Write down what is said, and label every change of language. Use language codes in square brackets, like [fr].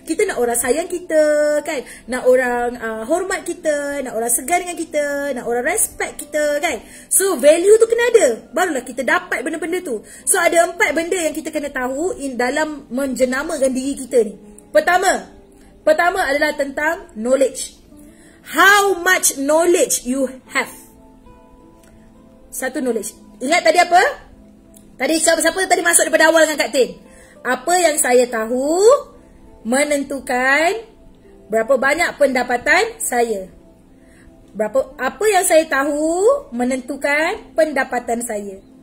[ms] Kita nak orang sayang kita, kan. Nak orang hormat kita, nak orang segan dengan kita, nak orang respect kita, kan. So value tu kena ada, barulah kita dapat benda-benda tu. So ada 4 benda yang kita kena tahu dalam menjenamakan diri kita ni. Pertama adalah tentang knowledge. [en] How much knowledge you have. [ms] Satu knowledge. Ingat tadi apa? Tadi siapa tadi masuk daripada awal dengan Kak Tin? Apa yang saya tahu menentukan berapa banyak pendapatan saya. Apa yang saya tahu menentukan pendapatan saya.